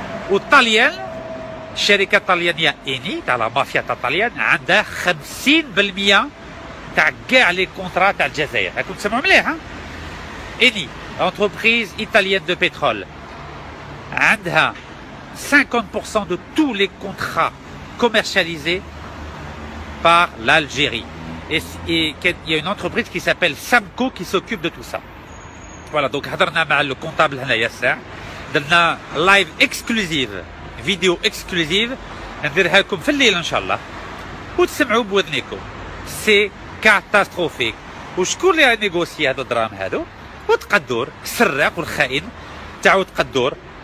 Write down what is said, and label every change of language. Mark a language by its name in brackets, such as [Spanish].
[Arabic] والطليان الشركه الطليانيه اني تاع لا مافيا تاع الطليان عندها 50% تاع كاع لي كونترا تاع الجزائر. راكم تسمعوا مليح؟ ها اني انتربريز ايطاليان دو بترول عندها 50% [French] de tous les contrats commercialisés par l'Algérie. Et il y a une entreprise qui s'appelle Samco qui s'occupe de tout ça. [Arabic] فوالا دونك هضرنا مع الكونطابل هنايا الساعه، درنا لايف اكسكلوزيف، فيديو اكسكلوزيف نديرها لكم في الليل ان شاء الله وتسمعوا بودنيكم. سي كاتاستروفيك. وشكون اللي نيغوسي هذو الدراهم هذو؟ وتقدور السراق والخائن تاعو تقدور.